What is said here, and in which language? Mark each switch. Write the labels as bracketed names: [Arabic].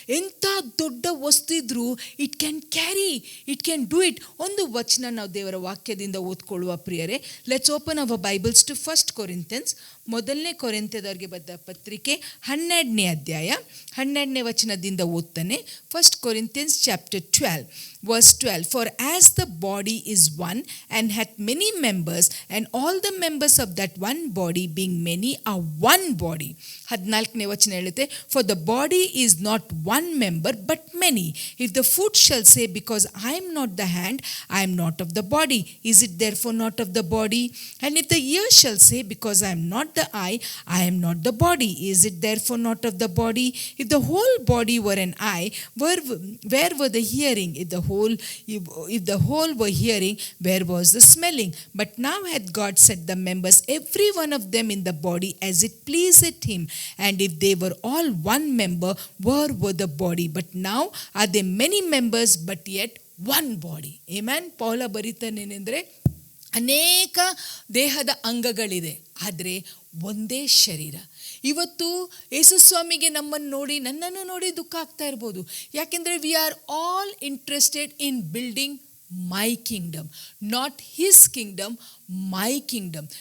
[Kannada] ಎಂಥ ದೊಡ್ಡ ವಸ್ತು ಇದ್ದರೂ [English] It can carry, it can do it. [Kannada] ಒಂದು ವಚನ ನಾವು ದೇವರ ವಾಕ್ಯದಿಂದ ಓದ್ಕೊಳ್ಳುವ ಪ್ರಿಯರೇ. [English] let's open our Bibles to 1 Corinthians, [Kannada] ಮೊದಲನೇ ಕೊರಿಂಥದವರಿಗೆ ಬರೆದ ಪತ್ರಿಕೆ 12ನೇ ಅಧ್ಯಾಯ 12ನೇ ವಚನದಿಂದ ಓದ್ತಾನೆ. [English] 1 Corinthians chapter 12 verse 12. For as the body is one and hath many members, and all the members of that one body being many are one body. [Kannada] 14ನೇ ವಚನ ಹೇಳುತ್ತೆ, [English] for the body is not one member but many. If the foot shall say, because I am not the hand, I am not of the body, is it therefore not of the body? And if the ear shall say, because I am not the eye, I am not the body, is it therefore not of the body? If the whole body were an eye, where were the hearing? If the whole were hearing, where was the smelling? But now hath God set the members, every one of them, in the body as it pleaseth him. And if they were all one member, where were the body? But now are there many members, but yet one body. Amen. [Kannada] ಪೌಲ ಬರೀತಾನೇನೆಂದರೆ, ಅನೇಕ ದೇಹದ ಅಂಗಗಳಿದೆ, ಆದರೆ ಒಂದೇ ಶರೀರ. ಇವತ್ತು ಯೇಸುಸ್ವಾಮಿಗೆ ನಮ್ಮನ್ನು ನೋಡಿ, ನನ್ನನ್ನು ನೋಡಿ ದುಃಖ ಆಗ್ತಾ ಇರ್ಬೋದು. ಯಾಕೆಂದರೆ [English] We are all interested in building my kingdom, not his kingdom, my kingdom.